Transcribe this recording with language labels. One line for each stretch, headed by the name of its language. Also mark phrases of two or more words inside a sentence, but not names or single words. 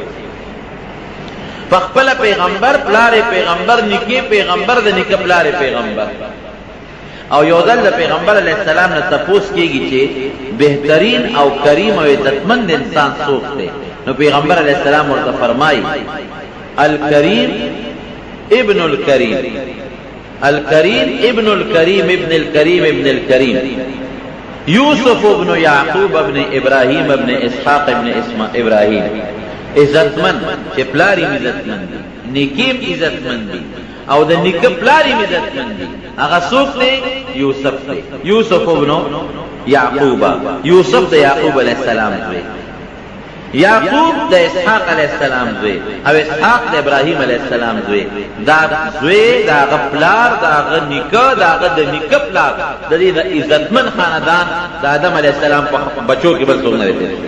Pashto: خپل پیغمبر پلار پیغمبر نکی پیغمبر د نک پلار پیغمبر او یو ځل د پیغمبر علیہ السلام نه تپوس کیږي چې بهترین او کریم او عزتمند انسان څوک دی نو پیغمبر علیہ السلام ورته فرمایي
Arabic: الکریم ابن الکریم الکریم ابن الکریم ابن الکریم ابن الکریم یوسف ابن یعقوب ابن ابراهیم ابن
Pashto: اسحاق ابن ابراهیم عزتمند چې پلاری عزتمند نیکیم عزتمند او د نیک پلاری عزتمند هغه څوک دی یوسف دی یوسف ابن یعقوب یوسف د یعقوب علیہ السلام دی یعقوب د اسحاق علیہ السلام دی او اسحاق د ابراهیم علیہ السلام دی دا زوی دا غپلار دا نیک دا د نیک پلار د دې د عزتمن خاندان د آدم علیہ السلام په بچو کې بل څوک نه دی